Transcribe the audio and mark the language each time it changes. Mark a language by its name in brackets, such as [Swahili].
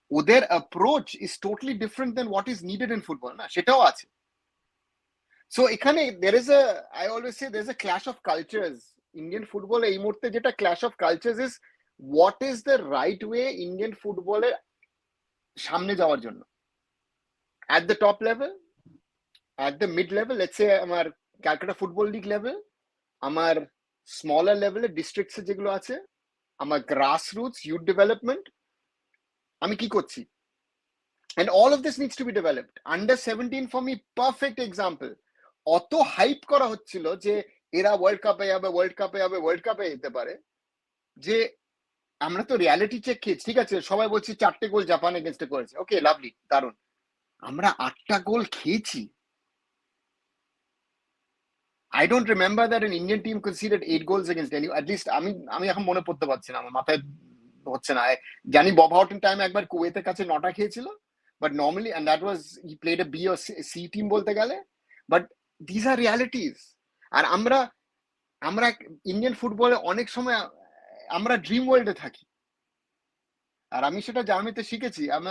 [English] Their approach is totally different than what is needed in football, na [Bangla] সেটাও আছে। [English] So এখানে I always say there's a clash of cultures. Indian football [Bangla] এই মুহূর্তে যেটা [English] clash of cultures is what is the right way Indian football [Bangla] এর সামনে যাওয়ার জন্য। [English] At the top level, at the mid level, let's say [Bangla] আমার Calcutta football league level, আমার smaller লেভেলের ডিস্ট্রিক্টসে যেগুলো আছে, আমার গ্রাস রুটস ইউথ ডেভেলপমেন্ট, আমি কি করছি? [English] And all of this needs to be developed. Under 17 for me, perfect example. [Bangla] অত হাইপ করা হচ্ছিল যে এরা ওয়ার্ল্ড কাপে যাবে, ওয়ার্ল্ড কাপে যাবে, ওয়ার্ল্ড কাপে যেতে পারে, যে আমরা তো রিয়ালিটি চেক খেয়েছি। ঠিক আছে, সবাই বলছি 4টে গোল জাপান এগেনস্টে করেছে, ওকে লাভলি, দারুন। আমরা 8টা গোল খেয়েছি। [English] I don't remember that an Indian team conceded 8 goals against any, at least [Bangla] আমি এখন মনে পড়তে পারছি না, আমার মাথায় হচ্ছে না। জানি বব হাউটন টাইম একবার কুয়েতের কাছে 9টা খেয়েছিল, [English] but normally, and that was, he played a B or C team [Bangla] বলতে গেলে, [English] but these are realities. [Bangla] আর আমরা ইন্ডিয়ান ফুটবলে অনেক সময় আমরা ড্রিম ওয়ার্ল্ডে থাকি, আর আমি সেটা জার্মানিতে শিখেছি।